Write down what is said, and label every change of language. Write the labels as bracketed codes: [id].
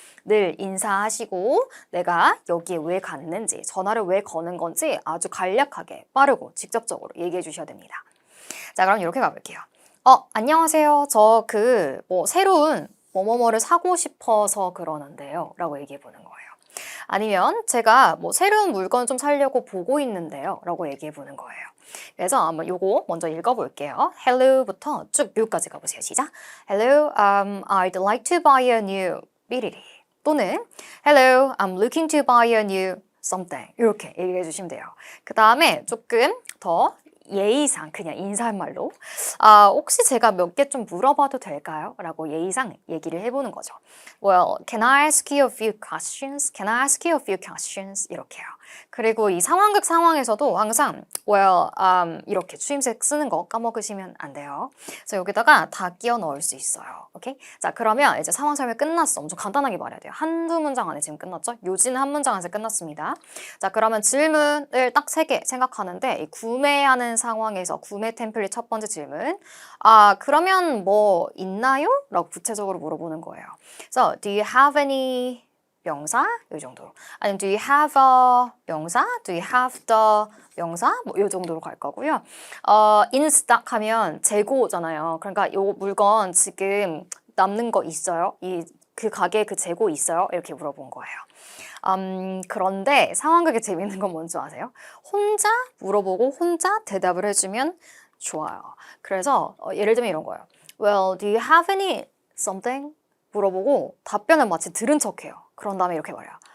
[ko] 늘 인사하시고 내가 여기에 왜 갔는지, 전화를 왜 거는 건지 아주 간략하게 빠르고 직접적으로 얘기해 주셔야 됩니다. 자, 그럼 이렇게 가볼게요. 안녕하세요. 저 새로운 뭐뭐뭐를 사고 싶어서 그러는데요. 라고 얘기해 보는 거예요. 아니면 제가 새로운 물건 좀 사려고 보고 있는데요. 라고 얘기해 보는 거예요. 그래서 한번 요거 먼저 읽어볼게요. Hello부터 쭉 묘까지 가보세요. 시작. [en] Hello, I'd like to buy a new 삐리리. [ko] 또는 [en] Hello, I'm looking to buy a new something. [ko] 이렇게 얘기해 주시면 돼요. 그 다음에 조금 더 예의상 그냥 인사말로 혹시 제가 몇 개 좀 물어봐도 될까요? 라고 예의상 얘기를 해보는 거죠. [en] Well, can I ask you a few questions? Can I ask you a few questions? [ko] 이렇게요. 그리고 이 상황극 상황에서도 항상 well, 이렇게 추임새 쓰는 거 까먹으시면 안 돼요. 그래서 여기다가 다 끼워 넣을 수 있어요. 오케이? 자, 그러면 이제 상황 설명 끝났어. 엄청 간단하게 말해야 돼요. 한두 문장 안에 지금 끝났죠? 요지는 한 문장 안에 끝났습니다. 자, 그러면 질문을 딱 3개 생각하는데 이 구매하는 상황에서 구매 템플릿 첫 번째 질문. 그러면 뭐 있나요? 라고 구체적으로 물어보는 거예요. 그래서 [en] do you have any 명사? [ko] 이 정도로. [en] 아니면 do you have a 명사? do you have the 명사? [ko] 뭐 이 정도로 갈 거고요. in stock 하면 재고잖아요. 그러니까 이 물건 지금 남는 거 있어요? 그 가게에 그 재고 있어요? 이렇게 물어본 거예요. 그런데 상황극에 재밌는 건 뭔지 아세요? 혼자 물어보고 혼자 대답을 해주면 좋아요. 그래서 예를 들면 이런 거예요. [en] Well, do you have any something? [ko] 물어보고 답변을 마치 들은 척해요. 그런 다음에 이렇게 말해요.